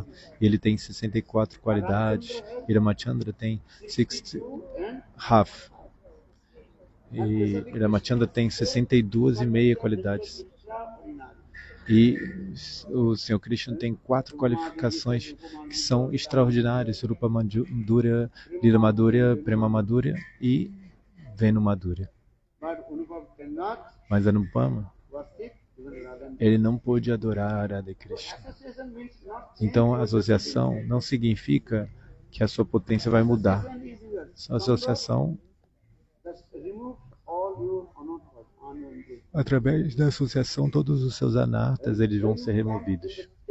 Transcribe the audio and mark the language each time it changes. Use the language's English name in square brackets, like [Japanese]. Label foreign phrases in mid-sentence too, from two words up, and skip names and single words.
[Portuguese] E ele tem 64 qualidades, e Ramachandra tem 60 half. E Ramachandra tem 62,5 qualidades. E o Senhor Krishna tem 4 qualificações que são extraordinárias: [Sanskrit] Rupa Madhurya, Lila Madhurya, Prema Madhurya e Venu Madhurya. [Portuguese] Mas Anupama, ele não pôde adorar Radha Krishna. Então a associação não significa que a sua potência vai mudar. A associação, através da associação, todos os seus anartas eles vão ser removidos.